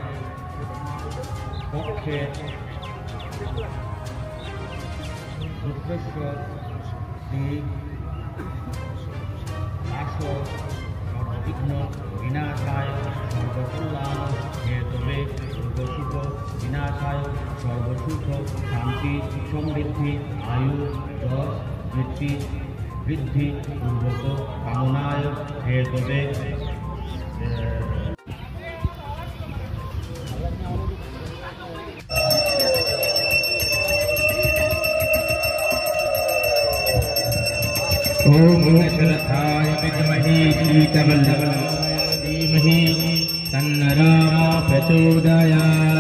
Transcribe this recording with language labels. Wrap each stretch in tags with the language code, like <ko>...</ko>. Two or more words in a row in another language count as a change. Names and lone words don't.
<sa>পক্ষে রুদ্রেশ্বর শ্রী দাস সর্ববিঘ্ন বিনাশায় সর্বকল্যাণ হেতবে সর্বসুখ বিনাশায় সর্বসুখ শান্তি সমৃদ্ধি আয়ু যশ বৃদ্ধি পূর্বক কামনায় হেতবে ओम दशरथाय विद्महे शीतवल्लभाय धीमहि तन्नो रामः प्रचोदयात्।</sa>